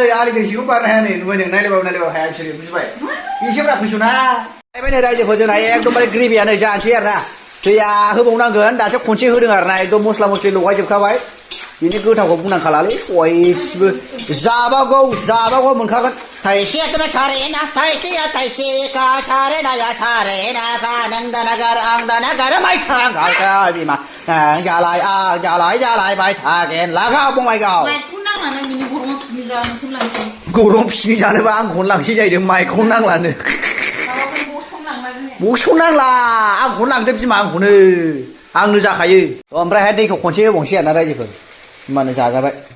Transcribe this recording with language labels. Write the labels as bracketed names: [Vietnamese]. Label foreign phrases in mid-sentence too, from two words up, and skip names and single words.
[Bodo] आलि दैसिखौ बारनो हाया नै नुबाय नों नायलायबाबो हाया बिसोरो बुजिबाय एसेब्रा फैस'ना नायबाय नै रायजोफोरजोंना एकदमबारे ग्रेभियानो जानोसै आरो ना दैया होबावनांगोन दासो खनसे होदों आरो ना एकदम मस्ला मस्लि लगायजोबखाबाय बिनि गोथावखौ बुंनांखालालै बयबो जाबागौ मोनखागोन थाइसे ना सारे ना थाइसे थाइसे का सारे ना या सारे ना का नों दानागार आं दानागार माइ थांगायगा बिमा जालाय माइ थागेन लागाव बङाइगाव गरम फिसिनि जानोबा आंखौनो लांसै जाहैदों माइखौ नांलानो बक्सखौ नांला आंखौनो लांदो बिमा आंनो जाखायो ओमफ्रायहाय दैखौ खनसे होबावनोसै आरोना रायजोफोर होमबानो जाजाबाय